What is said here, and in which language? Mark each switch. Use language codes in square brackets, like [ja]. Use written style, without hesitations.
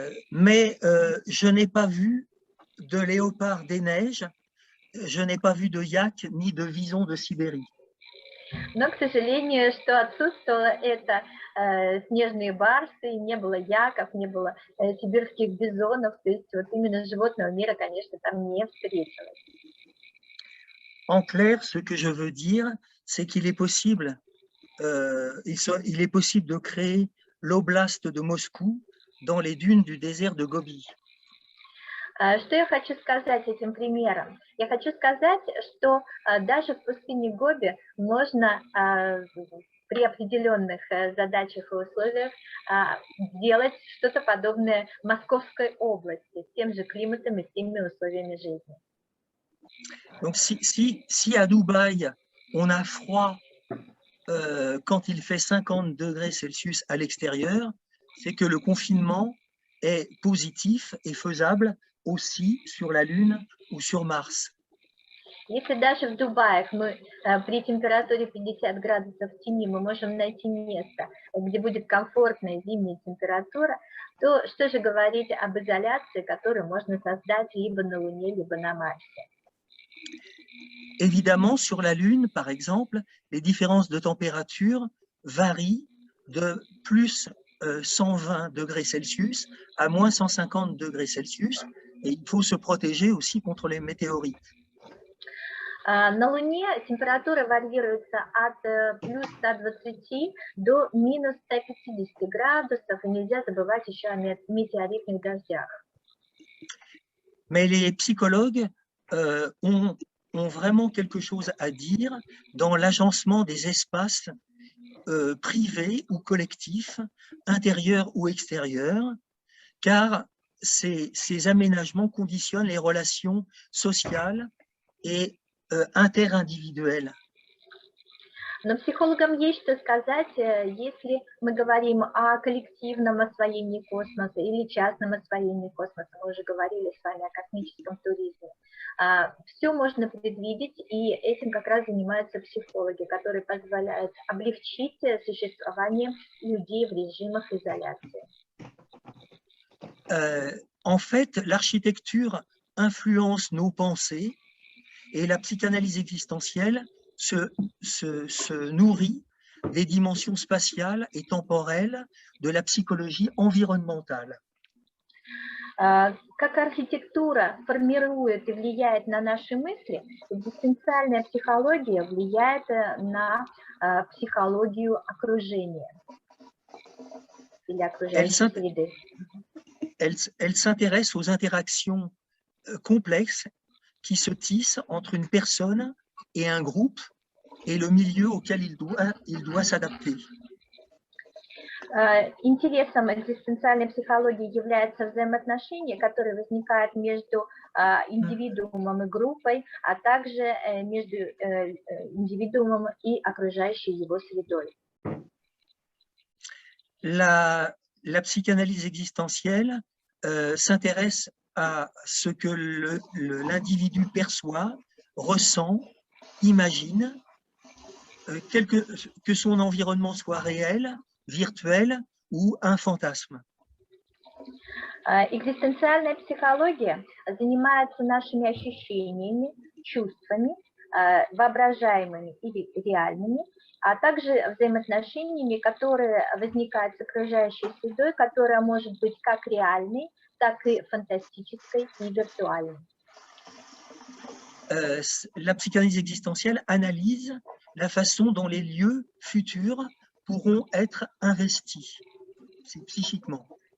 [fr] Mais je n'ai pas vu de léopard des neiges, je n'ai pas vu de yak ni de vison de Sibérie. [ru] Но, к сожалению, что отсутствовало, это снежные барсы, не было яков, не было сибирских бизонов, то есть вот именно животного мира, конечно, там не встретилось. [fr] En clair, ce que je veux dire, c'est qu'il est possible, il est possible de créer l'oblast de Moscou dans les dunes du désert de Gobi. [ru] Что я хочу сказать этим примером? Я хочу сказать, что даже в пустыне Гоби можно при определенных задачах и условиях делать что-то подобное Московской области, с тем же климатом и с теми условиями жизни. [fr] Donc si à Dubaï, on a froid quand il fait 50 degrés Celsius à l'extérieur, c'est que le confinement est positif et faisable aussi sur la Lune ou sur Mars. [ru] Если даже в Дубае мы при температуре 50 градусов в тени мы можем найти место, где будет комфортная зимняя температура, то что же говорить об изоляции, которую можно создать либо на Луне, либо на Марсе? [fr] Évidemment, sur la Lune, par exemple, les différences de température varient de plus 120 degrés Celsius à moins 150 degrés Celsius, et il faut se protéger aussi contre les météorites. [ru] На Луне температура варьируется от плюс 120 до минус 150 градусов, и нельзя забывать еще о метеоритных дождях. [fr] Mais les psychologues ont vraiment quelque chose à dire dans l'agencement des espaces privés ou collectifs, intérieurs ou extérieurs, car ces aménagements conditionnent les relations sociales et interindividuelles. [ru] Но психологам есть что сказать, если мы говорим о коллективном освоении космоса или частном освоении космоса. Мы уже говорили с вами о космическом туризме. Все можно предвидеть, и этим как раз занимаются психологи, которые позволяют облегчить существование людей в режимах изоляции. [fr] En fait, l'architecture influence nos pensées et la psychanalyse existentielle se nourrit des dimensions spatiales et temporelles de la psychologie environnementale. [ru] Как архитектура формирует и влияет на наши мысли, экзистенциальная психология влияет на психологию окружения или окружающей среды. [fr] Elle s'intéresse aux interactions complexes qui se tissent entre une personne et un groupe et le milieu auquel il doit s'adapter. [ru] Интересом экзистенциальной психологии являются взаимоотношения, которые возникают между индивидуумом и группой, а также между индивидуумом и окружающей его средой. [fr] La psychanalyse existentielle s'intéresse à ce que l'individu perçoit, ressent, imagine, que son environnement soit réel, virtuel ou un fantasme. [ru] Экзистенциальная психология занимается нашими ощущениями, чувствами, воображаемыми или реальными, а также взаимоотношениями, которые возникают с окружающей средой, которая может быть как реальной, так и фантастической и виртуальной. [fr] La psychanalyse existentielle analyse la façon dont les lieux futurs pourront être investis psychiquement.